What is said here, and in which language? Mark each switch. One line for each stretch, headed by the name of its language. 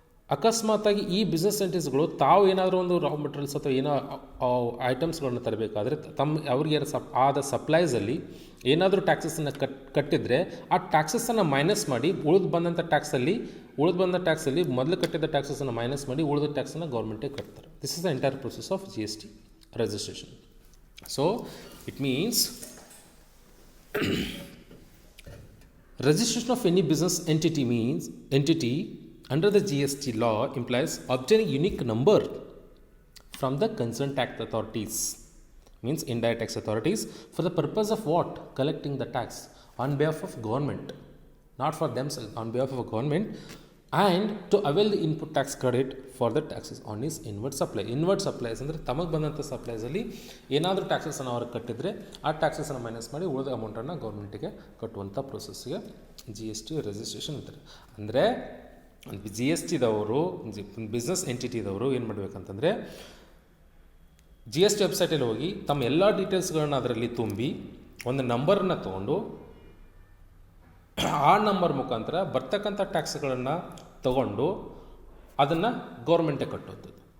Kannada: ಅಕಸ್ಮಾತಾಗಿ ಈ ಬಿಸ್ನೆಸ್ ಎಂಟಿಟೀಸ್ಗಳು ತಾವು ಏನಾದರೂ ಒಂದು ರಾ ಮೆಟೀರಿಯಲ್ಸ್ ಅಥವಾ ಏನೋ ಐಟಮ್ಸ್ಗಳನ್ನ ತರಬೇಕಾದ್ರೆ ಅವ್ರಿಗೆ ಆದ ಸಪ್ಲೈಸಲ್ಲಿ ಏನಾದರೂ ಟ್ಯಾಕ್ಸಸ್ಸನ್ನು ಕಟ್ಟಿದರೆ ಆ ಟ್ಯಾಕ್ಸಸ್ಸನ್ನು ಮೈನಸ್ ಮಾಡಿ ಉಳಿದು ಬಂದ ಟ್ಯಾಕ್ಸಲ್ಲಿ ಮೊದಲು ಕಟ್ಟಿದ್ದ ಟ್ಯಾಕ್ಸಸ್ಸನ್ನು ಮೈನಸ್ ಮಾಡಿ ಉಳಿದ ಟ್ಯಾಕ್ಸನ್ನು ಗೌರ್ಮೆಂಟಿಗೆ ಕಟ್ತಾರೆ.
English: This is the entire process of GST registration. So it means registration of any business entity under the GST law implies obtaining unique number from the concerned tax authorities, means indirect tax authorities, for the purpose of what? Collecting the tax on behalf of government, not for themselves, on behalf of a government, and to avail the input tax credit for the taxes on his inward supply.
Kannada: inward supplies ಅಂದರೆ ತಮಗೆ ಬಂದಂಥ ಸಪ್ಲೈಸಲ್ಲಿ ಏನಾದರೂ ಟ್ಯಾಕ್ಸಸ್ಸನ್ನು ಅವ್ರಿಗೆ ಕಟ್ಟಿದರೆ ಆ ಟ್ಯಾಕ್ಸಸ್ಸನ್ನು minus ಮಾಡಿ ಉಳಿದ ಅಮೌಂಟನ್ನು ಗೌರ್ಮೆಂಟಿಗೆ ಕಟ್ಟುವಂಥ ಪ್ರೊಸೆಸ್ಸಿಗೆ GST ರಿಜಿಸ್ಟ್ರೇಷನ್ ಅಂತಾರೆ. ಅಂದರೆ GSTದವರು, ಬಿಸ್ನೆಸ್ ಎಂಟಿಟಿದವರು ಏನು ಮಾಡಬೇಕಂತಂದರೆ, GST ವೆಬ್ಸೈಟಲ್ಲಿ ಹೋಗಿ ತಮ್ಮ ಎಲ್ಲ ಡೀಟೇಲ್ಸ್ಗಳನ್ನ ಅದರಲ್ಲಿ ತುಂಬಿ ಒಂದು ನಂಬರನ್ನು ತೊಗೊಂಡು ಆ ನಂಬರ್ ಮುಖಾಂತರ ಬರ್ತಕ್ಕಂಥ ಟ್ಯಾಕ್ಸ್ಗಳನ್ನು ತಗೊಂಡು ಅದನ್ನು ಗೌರ್ಮೆಂಟಿಗೆ ಕಟ್ಟೋದು.